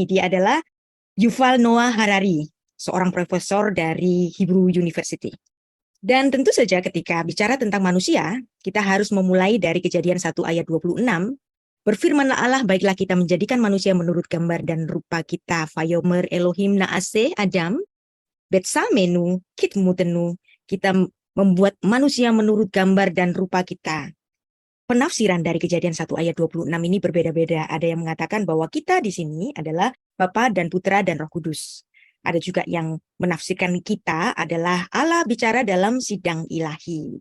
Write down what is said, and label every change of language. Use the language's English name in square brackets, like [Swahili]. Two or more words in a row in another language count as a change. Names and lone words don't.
[Indonesian] Dia adalah Yuval Noah Harari, seorang profesor dari Hebrew University. Dan tentu saja ketika bicara tentang manusia, kita harus memulai dari Kejadian 1 ayat 26. Berfirmanlah Allah, baiklah kita menjadikan manusia menurut gambar dan rupa kita. [Hebrew] ויאמר אלהים נעשה אדם בצלמנו כדמותנו, [Indonesian] kita membuat manusia menurut gambar dan rupa kita. Penafsiran dari Kejadian 1 ayat 26 ini berbeda-beda. Ada yang mengatakan bahwa kita di sini adalah Bapa dan Putra dan Roh Kudus. Ada juga yang menafsirkan kita adalah Allah bicara dalam sidang ilahi.